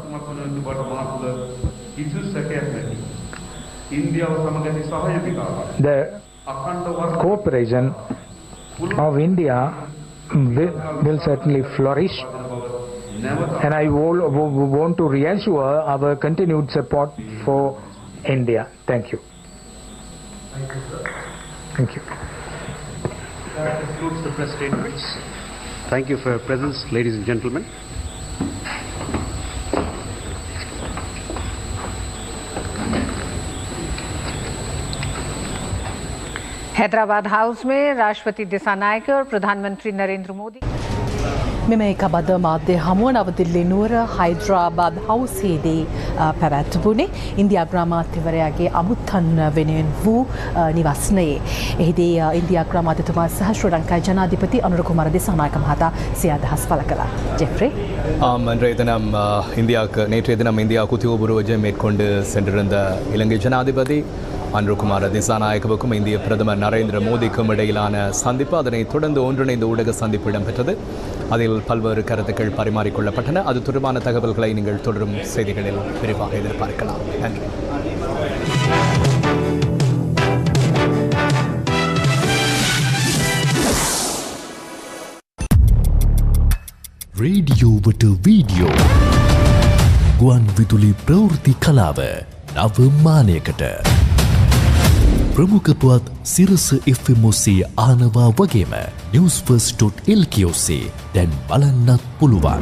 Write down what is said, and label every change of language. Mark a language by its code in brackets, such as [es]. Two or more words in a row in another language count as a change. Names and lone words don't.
[en] The cooperation of India will certainly flourish, and I want to reassure our continued support for India. Thank you. Thank you. That concludes the press statements. Thank you for your presence, ladies and gentlemen. [hi] हैदराबाद हाउस में राष्ट्रपति दिसानायके और प्रधानमंत्री नरेंद्र मोदी [si] මෙම එකබද මාධ්‍ය හමුව නවදිල්ලි නුවර හයිඩ්‍රාබාද් හවුසේදී පැවැත්වුණේ ඉන්දියා අග්‍රාමාත්‍යවරයාගේ අමුත්තන් වෙනුවෙන් වූ නිවස්නයේ. එහිදී ඉන්දියා අග්‍රාමාත්‍යතුමා සහ ශ්‍රී ලංකාවේ ජනාධිපති අනුර කුමාර දිසානායක මහතා සිය අදහස් පළ කළා. [ta] ஜெஃப்ரி இன்றைய தினம் நேற்றைய தினம் இந்தியாவுக்கு உத்தியோகபூர்வ விஜயம் மேற்கொண்டு சென்றிருந்த இலங்கை ஜனாதிபதி அனுரகுமார திசாநாயக்கவுக்கும் இந்திய பிரதமர் நரேந்திர மோடிக்கும் இடையிலான சந்திப்பு, அதனைத் தொடர்ந்து ஒன்றிணைந்த ஊடக சந்திப்பு இடம்பெற்றது. அதில் பல்வேறு கருத்துக்கள் பரிமாறிக்கொள்ளப்பட்டன. அது தொடர்பான தகவல்களை நீங்கள் தொடரும் செய்திகளில் விரிவாக எதிர்பார்க்கலாம். நன்றி. [si] රේඩියෝවට වීඩියෝ ගුවන් විදුලි ප්‍රවෘත්ති කලාව නව මානයකට ප්‍රමුඛ පුවත් සිරස FM ඔස්සේ ආනවා වගේම newsfirst.lk ඔස්සේ දැන් බලන්නත් පුළුවන්.